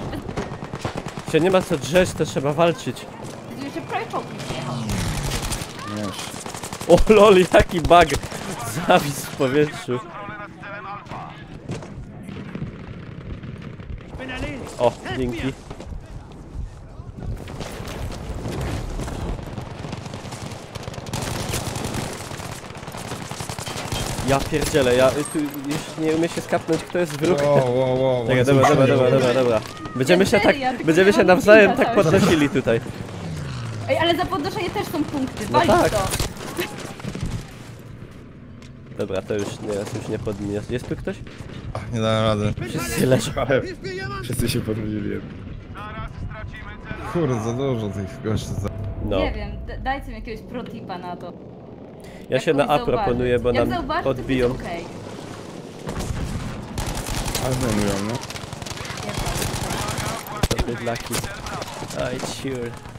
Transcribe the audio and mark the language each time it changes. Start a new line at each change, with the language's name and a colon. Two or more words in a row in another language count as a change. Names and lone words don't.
Polish: Się nie ma co drzeć, to trzeba walczyć. Jeszcze prawie czołg mi przyjechał. O lol, jaki bug! Zawis w powietrzu.
German: Bin erledigt!
Polish: O, dzięki. Ja pierdzielę, ja tu już nie umiem się skapnąć, kto jest wróg. Wow. Czekaj, dobra. Będziemy się tak, Ja tylko będziemy nie się mam nawzajem pinta tak cały czas. podnosili tutaj. Ej, ale za podnoszenie też są punkty, No walić tak. to. Dobra, to już nie podniosę. Jest tu ktoś? Ach, nie dałem rady. Wszyscy leżą. Ale
German: Hilft mir jemand?
Polish: wszyscy się podwiedzieli. Kurde, za dużo tych gości. No. Nie wiem, dajcie mi jakiegoś protipa na to. Ja się Jak na A kogoś zauważyć. proponuję, bo Jak nam zauważy, to odbiją. jest okej. Ale zajmują, no. To bydlaki. Aj, sure.